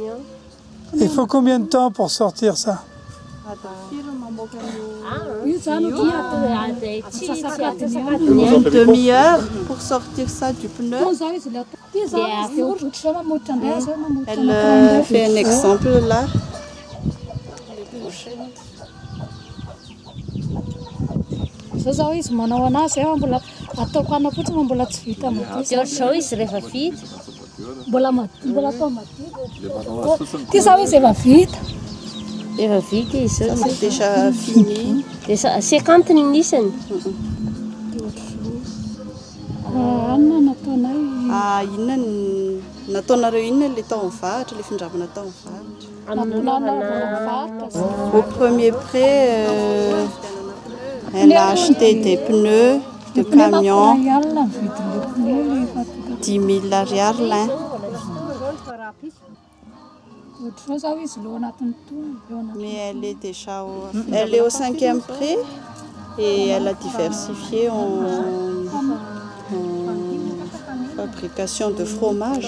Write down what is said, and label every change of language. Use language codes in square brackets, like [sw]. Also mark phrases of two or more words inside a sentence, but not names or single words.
[fr] Il faut combien de temps pour sortir ça? Une demi-heure pour sortir ça du pneu. Elle fait un exemple là. [mg] Zao izy manao anazy mbola ataoko ana fotsiny mbola tsy vita Zao zao izy rehefa vita. mbola atao madio. Ty zao izy efa vita. Efa vita izy zao. [fr] C'est déjà fini. [mg] Dia 50 ny isany. Anona nataonay. Inona nataonareo inona le tao mivahatra, le findramana tao mivahatra? [fr] Au premier prêt, elle a acheté des pneus de camion, 10 000 ariary l'un. Mais elle est au 5e prix et elle a diversifié en fabrication de fromage.